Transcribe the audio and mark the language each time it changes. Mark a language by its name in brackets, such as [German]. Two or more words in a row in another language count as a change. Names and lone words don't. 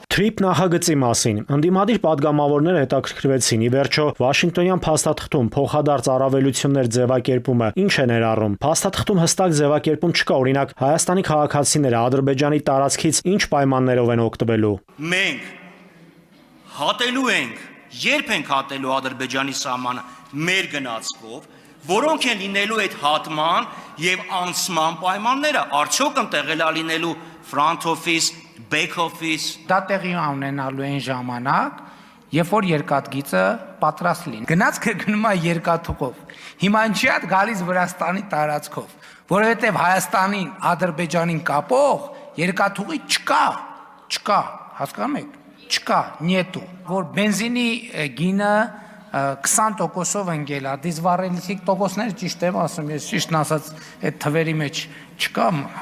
[Armenian] Թրիփ նախագծի մասին ընդդիմադիր падգամավորները հետաքրքրվեցին։ Ի վերջո Վաշինգտոնյան փաստաթղթում փոխադարձ առավելություններ ձևակերպումը ինչ է ներառում։ Փաստաթղթում հստակ ձևակերպում չկա, օրինակ Հայաստանի քաղաքացիները Ադրբեջանի տարածքից ինչ պայմաններով են օգտվելու։ Մենք հատելու ենք, երբ ենք հատելու Ադրբեջանի սահմանը մեր գնացքով, որոնք են լինելու այդ հատման եւ անցման պայմանները, արդյոք ընտեղել է լինելու [English] front office, back office։ [Armenian] Դա տեղի ունենալու են ժամանակ, երբ որ երկաթգիծը պատրաստ լինի։ Գնացքը գնում է երկաթուղով։ Հիմա ինչի՞ է գալիս Վրաստանի տարածքով, որովհետեւ Հայաստանին, Ադրբեջանին կապող երկաթուղի չկա, հասկանում եք։ Չկա, նետու, որ բենզինի գինը 20%-ով ընկել է, դիզվառելիքի տոկոսները ճիշտ եմ ասում, ես ճիշտն ասած այդ թվերի մեջ չկամ,